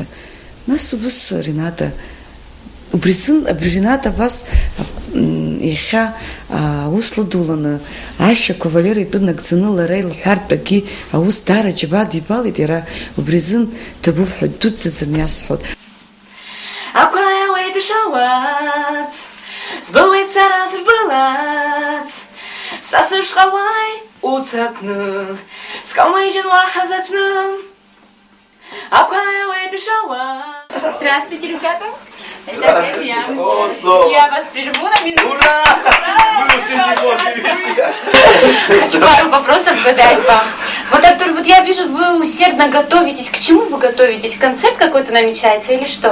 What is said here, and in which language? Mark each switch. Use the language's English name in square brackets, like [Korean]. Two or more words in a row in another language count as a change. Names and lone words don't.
[Abkhazian] Нас убыс Рената, убризын абри Рената абас иахьа аус лыдуланы ашәақәа Валера итәы нагӡаны лара илҳәартәгьы аус даара џьабаа дибалеит, иара убризын ҭабуп ҳәа дуӡӡаны иасҳәоит. Акәаауеит ишауац, збылуеит сара сышбылац, са сышҟауаи уцакны, скамыжьын уаҳа заҵәны. Акваауеит ишауац. [Russian] Здравствуйте, ребята. Это опять я. Я вас прерву на минуту. Ура! Мы уже не можем вести. Хочу пару вопросов задать вам. Вот, Артур, вот я вижу, вы усердно готовитесь. К чему вы готовитесь? Концерт какой-то намечается или что?